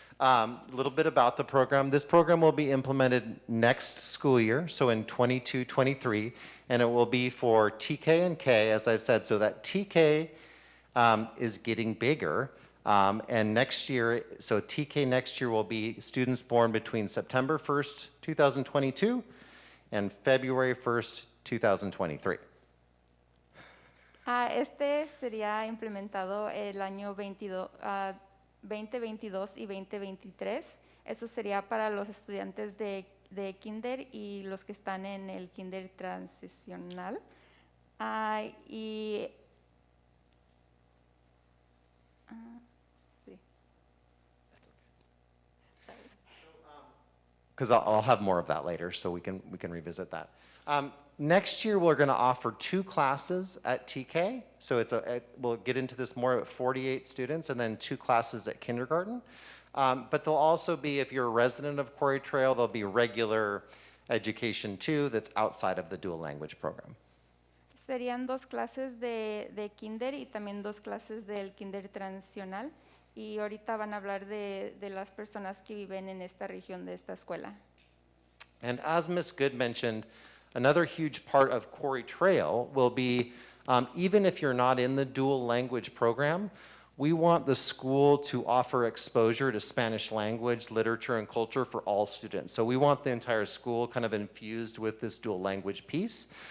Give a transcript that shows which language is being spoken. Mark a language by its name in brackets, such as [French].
[English] A little bit about the program. This program will be implemented next school year, so in 22-23, and it will be for TK and K, as I've said, so that TK is getting bigger, and next year, so TK next year will be students born between September 1st, 2022 and February 1st, 2023. [Spanish] Este sería implementado el año 2022 y 2023. Eso sería para los estudiantes de kinder y los que están en el kinder transicional. Sí. [English] Because I'll have more of that later, so we can revisit that. Next year, we're going to offer 2 classes at TK. So we'll get into this more at 48 students, and then 2 classes at kindergarten. But there'll also be, if you're a resident of Quarry Trail, there'll be regular education too that's outside of the dual language program. [Spanish] Serían 2 clases de kinder y también 2 clases del kinder transicional. Y ahorita van a hablar de las personas que viven en esta región de esta escuela. [English] And as Ms. Good mentioned, another huge part of Quarry Trail will be, even if you're not in the dual language program, we want the school to offer exposure to Spanish language, literature, and culture for all students. So we want the entire school kind of infused with this dual language piece.